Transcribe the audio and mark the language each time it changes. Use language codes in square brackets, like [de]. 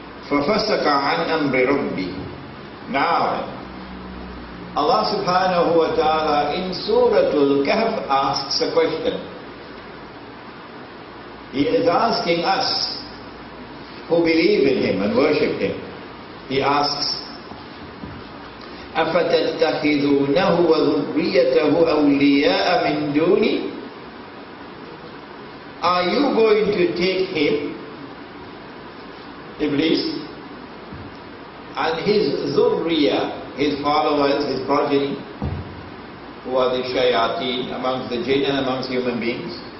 [ar] فَفَسَقَ عَنْ أَمْرِ رَبِّهِ. [en] Now, Allah subhanahu wa ta'ala in Suratul Kahf asks a question. He is asking us who believe in Him and worship Him. He asks, [ar] أَفَتَتَّخِذُونَهُ وَذُرِّيَّتَهُ أَوْلِيَاءَ مِن دُونِي. [en] Are you going to take him, Iblis, and his zurriya, his followers, his progeny, who are the shayateen amongst the jinn and amongst human beings?